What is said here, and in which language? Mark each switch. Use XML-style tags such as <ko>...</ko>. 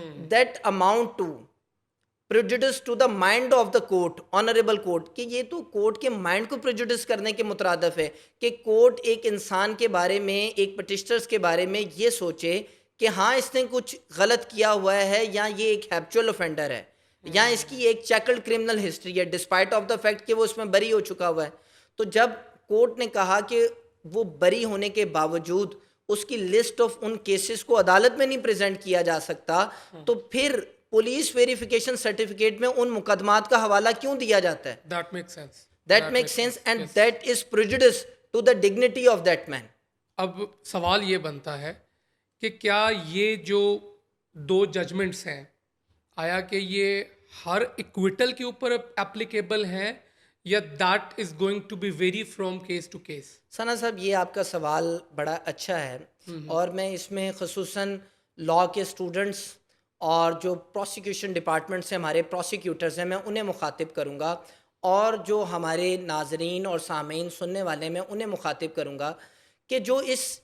<ur>That amount to prejudice to the mind of the court, honourable court, کہ یہ تو court کے mind کو پریجوڈس کرنے کے مترادف ہے کہ کورٹ ایک انسان کے بارے میں، ایک پٹیشنرز کے بارے میں یہ سوچے کہ ہاں اس نے کچھ غلط کیا ہوا ہے، یا یہ ایک ہیبچول offender ہے، یا اس کی ایک چیکلڈ کرمنل ہسٹری ہے، ڈسپائٹ آف دا فیکٹ کہ وہ اس میں بری ہو چکا ہوا ہے. تو جب کورٹ نے کہا کہ وہ بری ہونے کے باوجود اس کی لسٹ آف ان کیسز کو عدالت میں نہیں پریزنٹ کیا جا سکتا، تو پھر پولیس ویریفیکیشن سرٹیفکیٹ میں ان مقدمات کا حوالہ کیوں دیا جاتا ہے؟</ur> <en>That makes sense. That makes sense and that is prejudice to the dignity of that man.</en> <ur>اب سوال یہ بنتا ہے کہ کیا یہ جو 2 ججمنٹس ہیں، آیا کہ یہ ہر ایکویٹل کے اوپر اپلیکیبل ہیں، یا that is going to be vary from case to case? ثنا صاحب، یہ آپ کا سوال بڑا اچھا ہے، اور میں اس میں خصوصاً لاء کے اسٹوڈنٹس اور جو پروسیکیوشن ڈپارٹمنٹ سے ہمارے پروسیکیوٹرز ہیں، میں انہیں مخاطب کروں گا، اور جو ہمارے ناظرین اور سامعین سننے والے میں انہیں مخاطب کروں گا کہ جو اس</ur>